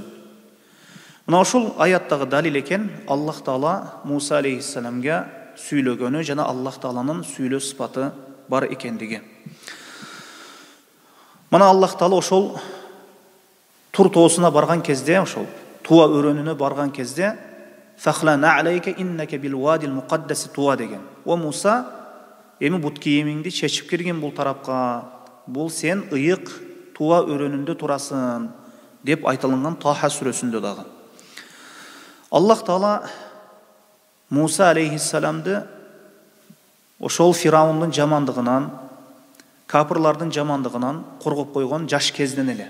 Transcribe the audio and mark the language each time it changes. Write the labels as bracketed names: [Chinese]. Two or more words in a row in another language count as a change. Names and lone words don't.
[Kyrgyz] Мына ошол аяттагы далил экен, Аллах Таала Муса алейхиссаламга сүйлөгөнү жана Аллах Тааланын сүйлөө сыпаты бар экендиги. Мына Аллах Таала ошол Тур тоосуна барган кезде, ошол Туа өрөнүнө барган кезде [Arabic] «فاخلع نعليك إنك بالواد المقدس طوى» [Kyrgyz] деген. О Муса, эми бут кийимиңди чечип кирген бул тарапка, бул сен ыйык Туа өрөнүндө турасың деп айтылган Таха сүрөсүндө дагы. Аллах Таала Муса алейхиссаламды ошол Фираундун жамандыгынан, капырлардын жамандыгынан коргоп койгон жаш кезден эле.